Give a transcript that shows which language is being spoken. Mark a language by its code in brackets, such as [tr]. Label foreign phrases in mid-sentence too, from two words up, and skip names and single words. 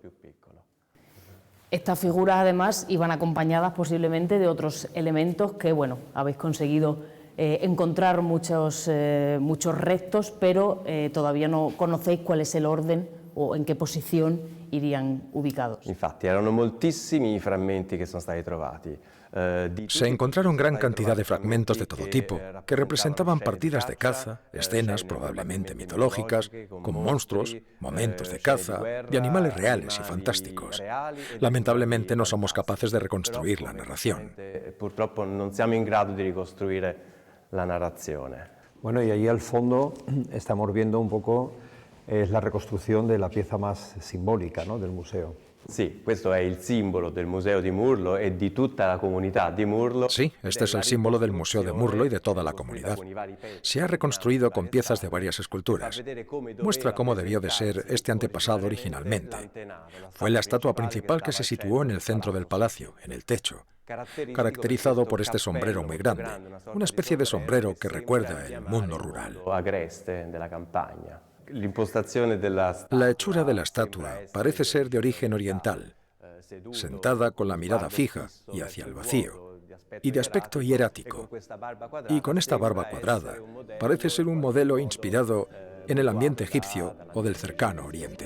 [es] Estas figuras además iban acompañadas posiblemente de otros elementos que, bueno, habéis conseguido encontrar muchos restos, pero todavía no conocéis cuál es el orden o en qué posición irían ubicados. [it] Infatti, erano moltissimi i frammenti che sono stati trovati. [es] Se encontraron gran cantidad de fragmentos de todo tipo que representaban partidas de caza, escenas probablemente mitológicas, como monstruos, momentos de caza, de animales reales y fantásticos. Lamentablemente no somos capaces de reconstruir la narración. [it] Purtroppo non siamo in grado di ricostruire la narrazione. [es] Bueno, y ahí al fondo estamos viendo un poco la reconstrucción de la pieza más simbólica, ¿no?, del museo. [it] Sì, questo è il simbolo del Museo di Murlo e di tutta la comunità di Murlo. [es] Sí, este es el símbolo del Museo de Murlo y de toda la comunidad. Se ha reconstruido con piezas de varias esculturas. Muestra cómo debió de ser este antepasado originalmente. Fue la estatua principal que se situó en el centro del palacio, en el techo, caracterizado por este sombrero muy grande, una especie de sombrero que recuerda el mundo rural. [it] Agreste della campagna. [es] La hechura de la estatua parece ser de origen oriental, sentada con la mirada fija y hacia el vacío, y de aspecto hierático. Y con esta barba cuadrada, parece ser un modelo inspirado en el ambiente egipcio o del cercano Oriente.